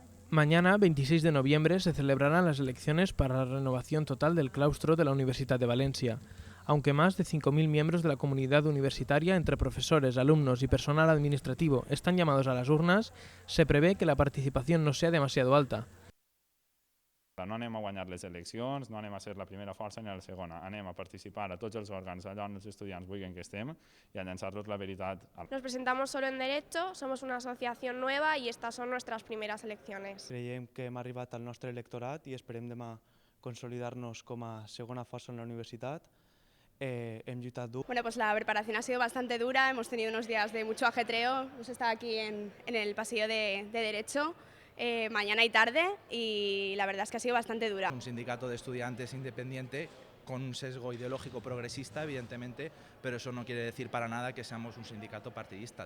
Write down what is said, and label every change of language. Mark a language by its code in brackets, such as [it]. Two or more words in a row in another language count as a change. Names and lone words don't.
[es] Mañana, 26 de noviembre, se celebrarán las elecciones para la renovación total del claustro de la Universidad de Valencia. Aunque más de 5.000 miembros de la comunidad universitaria, entre profesores, alumnos y personal administrativo, están llamados a las urnas, se prevé que la participación no sea demasiado alta. [ca] No anem a guanyar les eleccions, no anem a ser la primera força ni la segona, anem a participar a tots els òrgans allà on els estudiants vulguin que estem i a llançar-los la veritat. [es] Nos presentamos solo en Derecho, somos una asociación nueva y estas son nuestras primeras elecciones. [ca] Creiem que hem arribat al nostre electorat i esperem demà consolidar-nos com a segona força en la universitat. Hem lluitat dur. [es] Bueno, pues la preparación ha sido bastante dura, hemos tenido unos días de mucho ajetreo, hemos estado aquí en el pasillo de Derecho. Mañana y tarde, y la verdad es que ha sido bastante dura. Un sindicato de estudiantes independiente con un sesgo ideológico progresista, evidentemente, pero eso no quiere decir para nada que seamos un sindicato partidista.